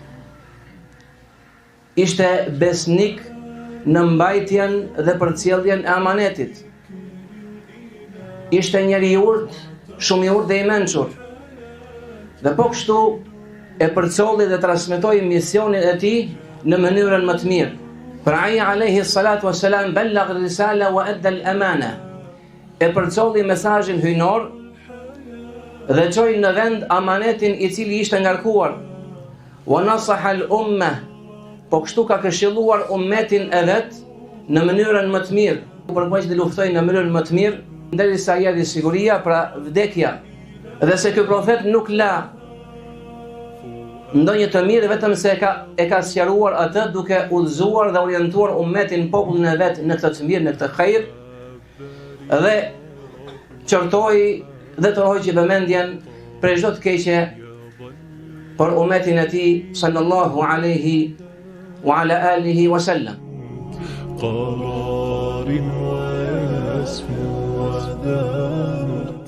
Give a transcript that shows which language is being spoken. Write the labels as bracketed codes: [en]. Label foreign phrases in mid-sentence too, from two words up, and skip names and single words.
[sq] Ishte besnik në mbajtjen dhe përcjelljen e amanetit. Ishte njeri i urtë, shumë i urtë dhe i mençur. Dhe po kështu e përcolli dhe transmetoi misionin e tij në mënyrën më të mirë. Pra ai [ar] عليه الصلاة والسلام بلغ الرسالة وأدى الأمانة. [sq] E përcolli mesazhin hyjnor dhe çoi në vend amanetin i cili ishte ngarkuar. [ar] ونصح الأمة, [sq] po kështu ka këshilluar ummetin e vet në mënyrën më të mirë. Përpoq të luftojnë në mënyrën më të mirë, derisa erdhi siguria, pra vdekja. Dhe se ky profet nuk la ndonjë të mirë, vetëm se e ka sqaruar atë duke udhëzuar dhe orientuar ummetin, popullin e vet në këtë të mirë, në këtë hajër, dhe qortoi dhe të hoqi vëmendjen për çdo të keqe për ummetin e tij [ar] صلى الله عليه وعلى آله وسلم. قرار واسم ودان